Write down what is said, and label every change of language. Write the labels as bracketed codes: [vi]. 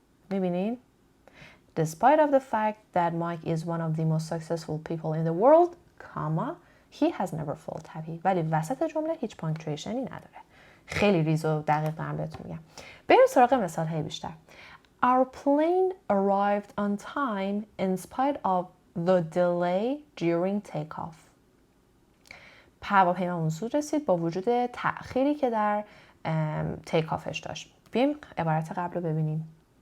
[fa] میبینین؟ [en] Despite of the fact that Mike is one of the most successful people in the world, he has never felt happy. [fa] ولی وسط جمله هیچ پانکچویشنی نداره. خیلی ریز و دقیق دارم بهتون میگم. بریم سراغ مثال های بیشتر. [en] Our plane arrived on time in spite of the delay during takeoff. [fa] هواپیمامون زود رسید با وجود تأخیری که در تیک آفش داشت. بیایم عبارت قبل رو ببینیم.